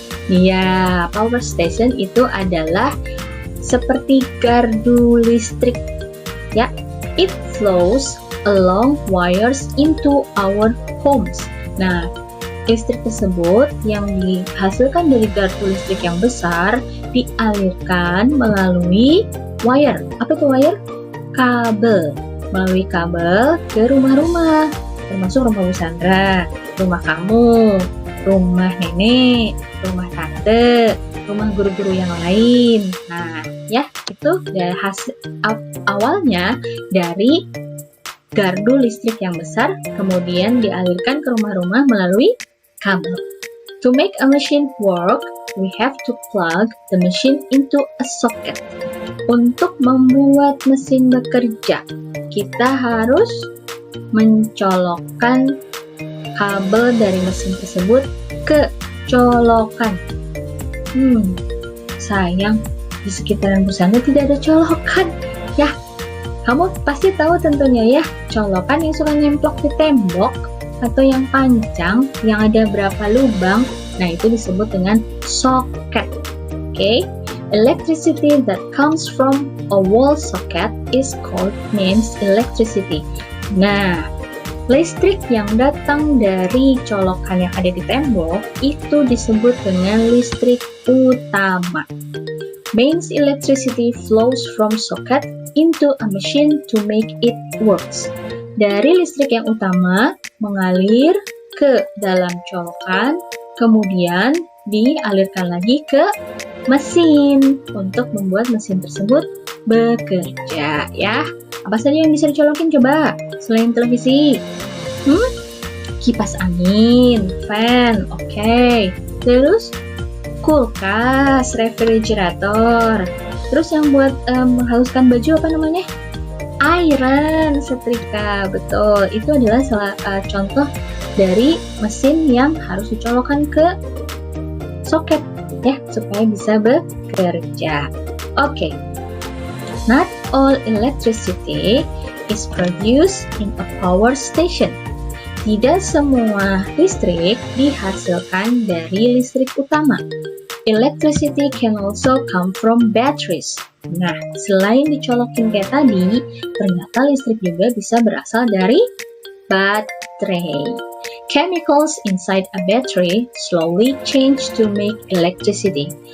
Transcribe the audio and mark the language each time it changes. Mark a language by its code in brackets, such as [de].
[id] Iya, power station itu adalah seperti gardu listrik. [en] Ya, it flows along wires into our homes. [id] Nah, listrik tersebut yang dihasilkan dari gardu listrik yang besar dialirkan melalui wire. Apa itu wire? Kabel. Melalui kabel ke rumah-rumah, termasuk rumah Bu Sandra, rumah kamu, rumah nenek, rumah tante, rumah guru-guru yang lain. Nah, ya, itu dari awalnya dari gardu listrik yang besar, kemudian dialirkan ke rumah-rumah melalui kabel. [en] To make a machine work, we have to plug the machine into a socket. [id] Untuk membuat mesin bekerja, kita harus mencolokkan kabel dari mesin tersebut ke colokan. Sayang, di sekitaran busana tidak ada colokan. Ya, kamu pasti tahu tentunya ya, colokan yang suka nyemplok di tembok atau yang panjang, yang ada berapa lubang, nah itu disebut dengan soket. Oke? [en] Electricity that comes from a wall socket is called mains electricity. [id] Nah, listrik yang datang dari colokan yang ada di tembok itu disebut dengan listrik utama. [en] Mains electricity flows from socket into a machine to make it works. [id] Dari listrik yang utama mengalir ke dalam colokan, kemudian dialirkan lagi ke mesin untuk membuat mesin tersebut bekerja ya. Apa saja yang bisa dicolokin coba selain televisi? Kipas angin, fan, oke. Terus kulkas, refrigerator. Terus yang buat menghaluskan baju apa namanya? Iron, setrika, betul. Itu adalah salah contoh dari mesin yang harus dicolokkan ke soket ya supaya bisa bekerja. Oke. [en] Not all electricity is produced in a power station. [id] Tidak semua listrik dihasilkan dari listrik utama. [en] Electricity can also come from batteries. [id] Nah, selain dicolokin kayak tadi, ternyata listrik juga bisa berasal dari baterai. [en] Chemicals inside a battery slowly change to make electricity.